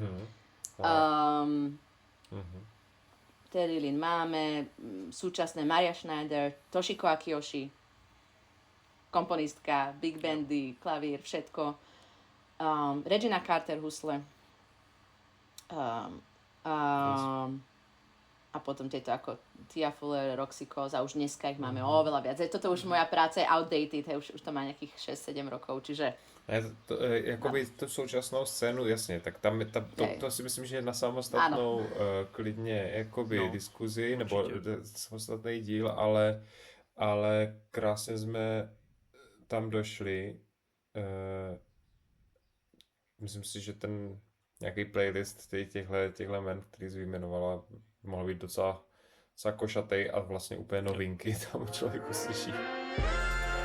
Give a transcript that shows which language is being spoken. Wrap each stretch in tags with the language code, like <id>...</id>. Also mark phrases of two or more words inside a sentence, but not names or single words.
<sk>Terry Lynn máme, súčasné Maria Schneider, Toshiko Akiyoshi, komponistka, big bandy, klavír, všetko. Regina Carter husle. A potom tieto ako Tia Fuller, Roxy Coz a už dneska ich máme oveľa viac. Toto už moja práca je outdated, už to má nejakých 6-7 rokov, čiže...</sk> <cs>Jakoby tu současnou scénu, jasně, tak tam to si myslím, že je na samostatnou klidně jakoby diskuzi, nebo samostatný díl, ale krásně jsme tam došli. Myslím si, že ten nějaký playlist těchhle men, který jsi vyjmenovala, mohl být docela košatej a vlastně úplně novinky tam člověk uslyší.</cs>